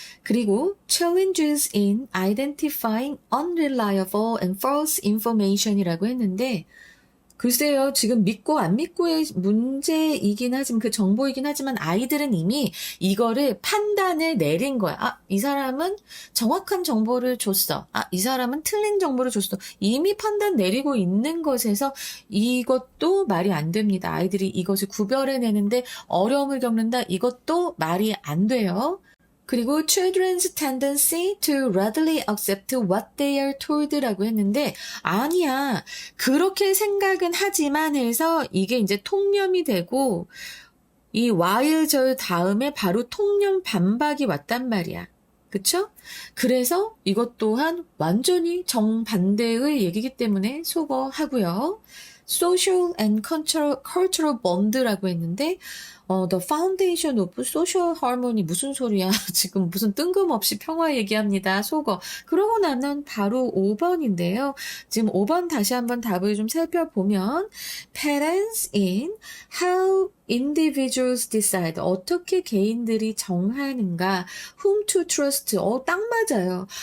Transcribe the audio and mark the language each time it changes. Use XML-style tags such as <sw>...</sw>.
<ko>그리고</ko> <en>challenges in identifying unreliable and false information</en> <ko>이라고 했는데 글쎄요, 지금 믿고 안 믿고의 문제이긴 하지만, 그 정보이긴 하지만 아이들은 이미 이거를 판단을 내린 거야. 이 사람은 정확한 정보를 줬어. 이 사람은 틀린 정보를 줬어. 이미 판단 내리고 있는 것에서 이것도 말이 안 됩니다. 아이들이 이것을 구별해내는데 어려움을 겪는다. 이것도 말이 안 돼요. 그리고</ko> <en>children's tendency to readily accept what they are told라고</en> <ko>했는데 아니야. 그렇게 생각은 하지만 해서 이게 이제 통념이 되고 이 while절 다음에 바로 통념 반박이 왔단 말이야. 그쵸? 그래서 이것 또한 완전히 정반대의 얘기이기 때문에 소거하고요.</ko> <en>social and cultural bond라고</en> <ko>했는데</ko> <en>the foundation of social harmony</en> <ko>무슨 소리야? 지금 무슨 뜬금없이 평화 얘기합니다. 속어. 그러고 나면 바로 5번인데요. 지금 5번 다시 한번 답을 좀 살펴보면</ko> <en>parents in how individuals decide</en> <ko>어떻게 개인들이 정하는가</ko> <en>whom to trust</en> <ko>딱 맞아요.</ko>